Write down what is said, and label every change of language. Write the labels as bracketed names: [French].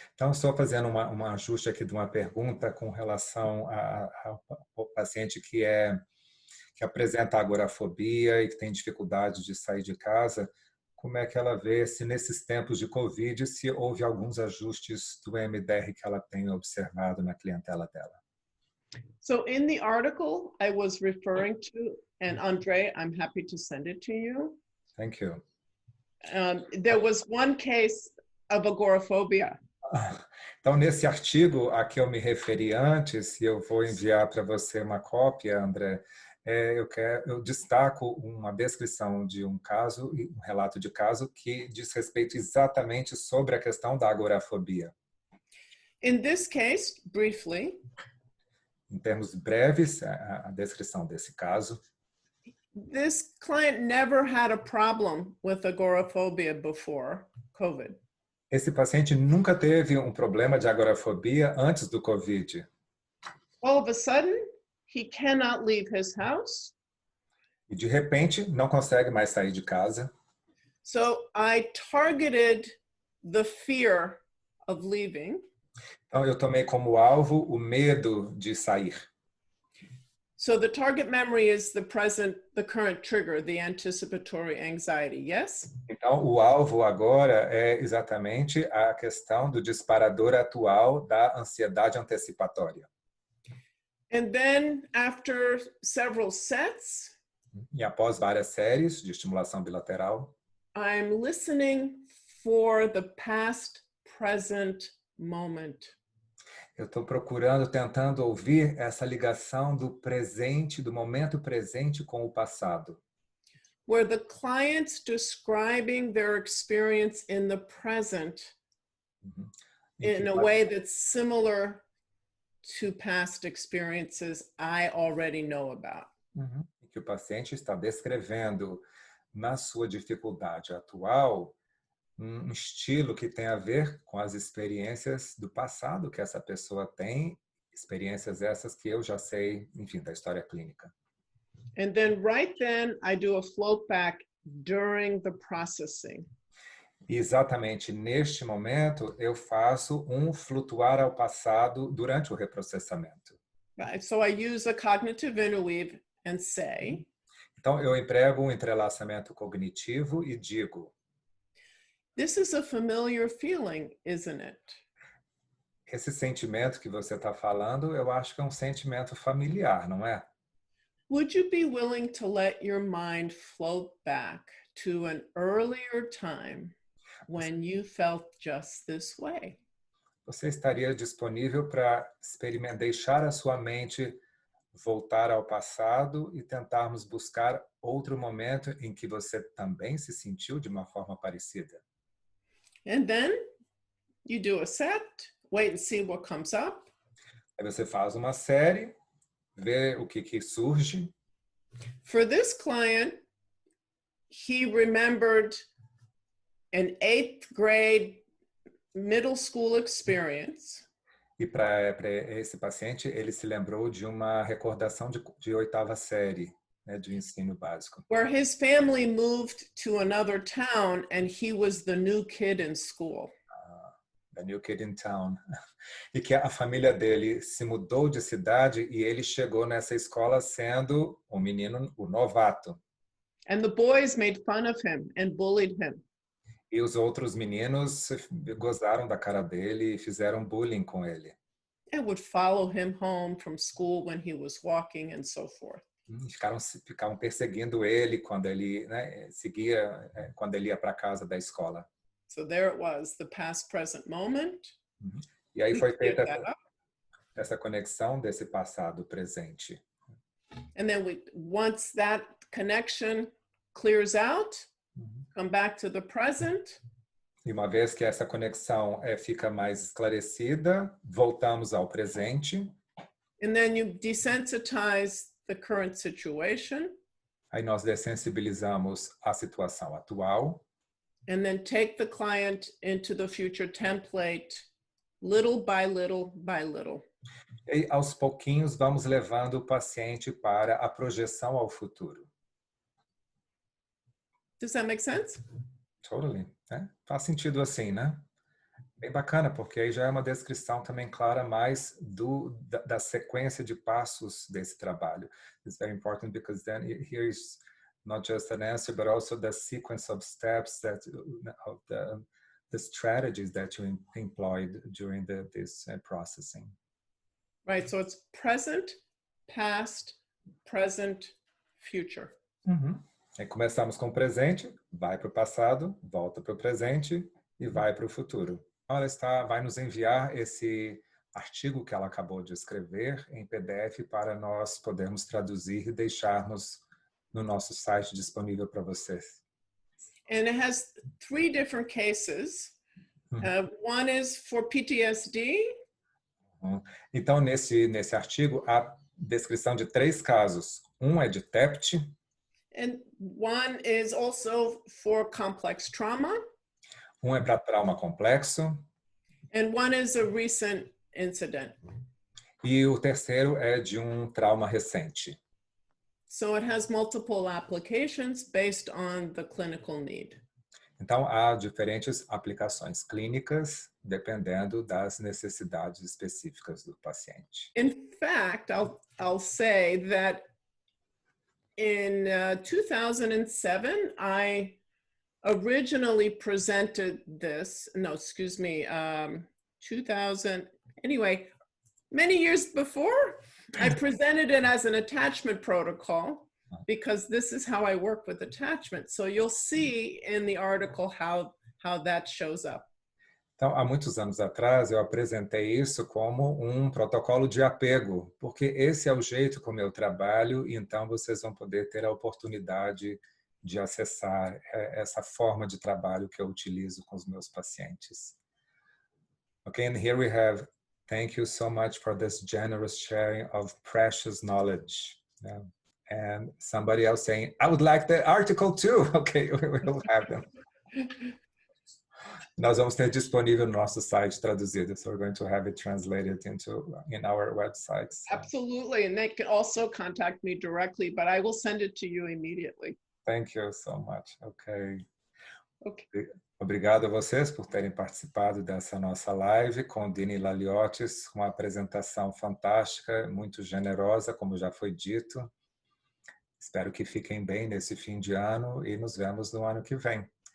[Portuguese] Então, só fazendo um ajuste aqui de uma pergunta com relação ao paciente que apresenta agorafobia e que tem dificuldade de sair de casa, como é que ela vê se nesses tempos de Covid, se houve alguns ajustes do EMDR que ela tem observado na clientela dela? [English] So in the article I was referring to, and Andre, I'm happy to send it to you. Thank you. There was one case of agoraphobia. [Portuguese] Então, nesse artigo a que eu me referi antes, e eu vou enviar para você uma cópia, André, eu destaco uma descrição de um caso, um relato de caso, que diz respeito exatamente sobre a questão da agorafobia. [English] In this case, briefly, [Portuguese] em termos breves, a descrição desse caso. [English] This client never had a problem with agoraphobia before COVID. [Portuguese] Esse paciente nunca teve um problema de agorafobia antes do COVID. [English] All of a sudden, he cannot leave his house. [Portuguese] E de repente, não consegue mais sair de casa. [English] So I targeted the fear of leaving. [Portuguese] Então eu tomei como alvo o medo de sair. [English] So the target memory is the current trigger, the anticipatory anxiety, yes? [Portuguese] Então o alvo agora é exatamente a questão do disparador atual da ansiedade antecipatória. [English] And then after several sets, [Portuguese] e após várias séries de estimulação bilateral, [English] I'm listening for the past present moment. [Portuguese] eu estou tentando ouvir essa ligação do presente, do momento presente com o passado. [English] Where the client's describing their experience in the present in a way that's similar to past experiences I already know about. [Portuguese] Que o paciente está descrevendo na sua dificuldade atual um estilo que tem a ver com as experiências do passado que essa pessoa tem, experiências essas que eu já sei, enfim, da história clínica. [English] And then right then I do a float back during the processing. [Portuguese] E exatamente neste momento eu faço um flutuar ao passado durante o reprocessamento. [English] Right? So I use a cognitive interweave and say. [Portuguese] Então eu emprego um entrelaçamento cognitivo e digo: [English] This is a familiar feeling, isn't it? [Portuguese] Esse sentimento que você está falando, eu acho que é um sentimento familiar, não é? [English] Would you be willing to let your mind float back to an earlier time when you felt just this way? [Portuguese] Você estaria disponível para deixar a sua mente voltar ao passado e tentarmos buscar outro momento em que você também se sentiu de uma forma parecida? [English] And then you do a set, wait and see what comes up. [Portuguese] Aí você faz uma série, vê o que surge. [English] For this client, he remembered an 8th grade middle school experience. [Portuguese] E para esse paciente, ele se lembrou de uma recordação de 8ª série, né, de ensino básico. [English] Where his family moved to another town and he was the new kid in school. The new kid in town. [Portuguese] E que a família dele se mudou de cidade e ele chegou nessa escola sendo o menino, o novato. [English] And the boys made fun of him and bullied him. [Portuguese] E os outros meninos gozaram da cara dele e fizeram bullying com ele. [English] And would follow him home from school when he was walking and so forth. [Portuguese] Ficavam perseguindo ele quando ele, né, quando ele ia para casa da escola. [English] So there it was, the past, present moment. [Portuguese] E aí foi feita [English] Cleared that up. [Portuguese] essa conexão desse passado presente. [English] And then once that connection clears out, come back to the present. [Portuguese] E uma vez que essa conexão fica mais esclarecida, voltamos ao presente. [English] And then you desensitize the current situation. [Portuguese] Aí nós dessensibilizamos a situação atual. [English] And then take the client into the future template, little by little by little. [Portuguese] E aos pouquinhos vamos levando o paciente para a projeção ao futuro. [English] Does that make sense? Totally. [Portuguese] Né? Faz sentido assim, né? Bem bacana, porque aí já é uma descrição também clara mais da sequência de passos desse trabalho. [English] It's very important because then here is not just an answer, but also the sequence of steps of the strategies that you employed during this processing. Right, so it's present, past, present, future. [Portuguese] Aí começamos com o presente, vai para o passado, volta para o presente e vai para o futuro. Ela vai nos enviar esse artigo que ela acabou de escrever em PDF para nós podermos traduzir e deixarmos no nosso site disponível para vocês. [English] And it has 3 different cases. One is for PTSD. [Portuguese] Então, nesse artigo, há descrição de 3 casos. Um é de TEPT. [English] And one is also for complex trauma. [Portuguese] Um é para trauma complexo. [English] And one is a recent incident. [Portuguese] E o terceiro é de um trauma recente. [English] So it has multiple applications based on the clinical need. [Portuguese] Então, há diferentes aplicações clínicas dependendo das necessidades específicas do paciente. [English] In fact, I'll say that in 2007, I originally presented this, 2000, anyway, many years before, I presented it as an attachment protocol because this is how I work with attachment. So you'll see in the article how that shows up. [Portuguese] Então, há muitos anos atrás, eu apresentei isso como um protocolo de apego, porque esse é o jeito como eu trabalho, e então vocês vão poder ter a oportunidade de acessar essa forma de trabalho que eu utilizo com os meus pacientes. [English] Okay, and here we have, thank you so much for this generous sharing of precious knowledge. Yeah. And somebody else saying, I would like the article too. Okay, we'll have them. [Portuguese] Nós vamos ter disponível no nosso site traduzido. [English] So we're going to have it translated in our websites. Absolutely, and they can also contact me directly, but I will send it to you immediately. Thank you so much. Okay. Okay. [Portuguese] Obrigado a vocês por terem participado dessa nossa live com Dini Laliotis, uma apresentação fantástica, muito generosa, como já foi dito. Espero que fiquem bem nesse fim de ano e nos vemos no ano que vem.